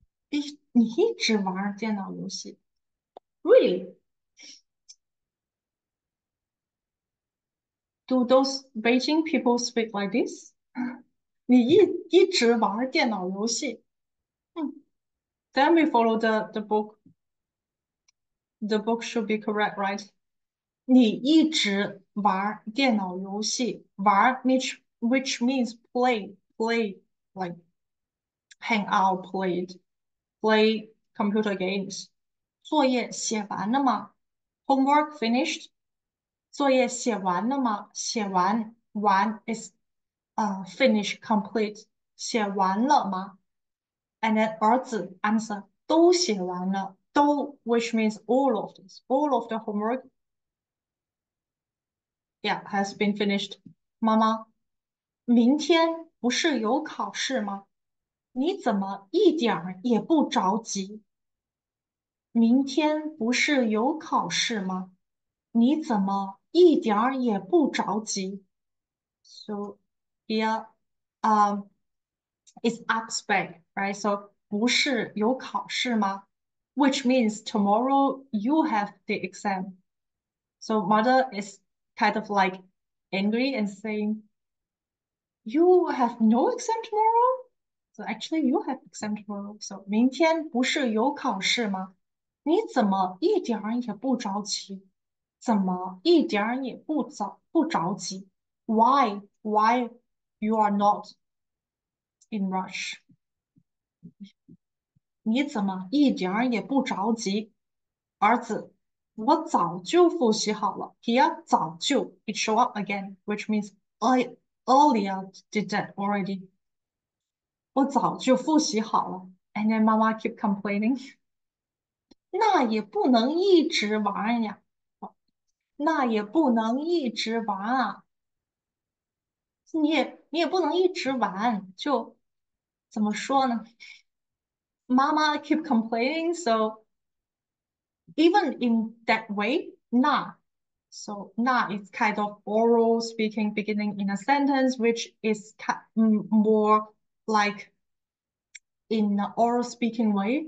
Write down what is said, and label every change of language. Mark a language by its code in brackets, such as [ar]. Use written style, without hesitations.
[zh] 你一直玩电脑游戏 [en] Really? Do those Beijing people speak like this? [zh] 你一直玩电脑游戏 [en] Then we follow the book. The book should be correct, right? [zh] 你一直玩电脑游戏， [en] 玩 which means play like hang out play computer games。 [zh] 作业写完了吗？ [en] Homework finished。 [zh] 作业写完了吗？ [en] 写完 is finish complete。 [zh] 写完了吗？ [en] And then 儿子 answer [zh] 都写完了， [en] 都 which means all of all of the homework yeah has been finished。 [zh] 妈妈，明天不是有考试吗？你怎么一点儿也不着急？明天不是有考试吗？你怎么一点儿也不着急？ [en] So here, it's expect, right? So [zh] 不是有考试吗？ [en] Which means tomorrow you have the exam. So mother is kind of like angry and saying, you have no exam tomorrow? So actually you have exam tomorrow. [zh] So 明天不是有考试吗？你怎么一点儿也不着急？怎么一点儿也不着急？ [en] Why you are not in rush？ [zh] 你怎么一点儿也不着急？儿子，我早就复习好了。 [en] Here 早就 it show up again, which means I earlier did that already。 [zh] 我早就复习好了。 [en] And then [zh] 妈妈 [en] keep complaining， [zh] 那也不能一直玩呀，那也不能一直玩啊，你也不能一直玩，就怎么说呢？ [en] 妈妈 keep complaining, so even in that way, 那 so 那 is kind of oral speaking beginning in a sentence, which is more like in an oral speaking way.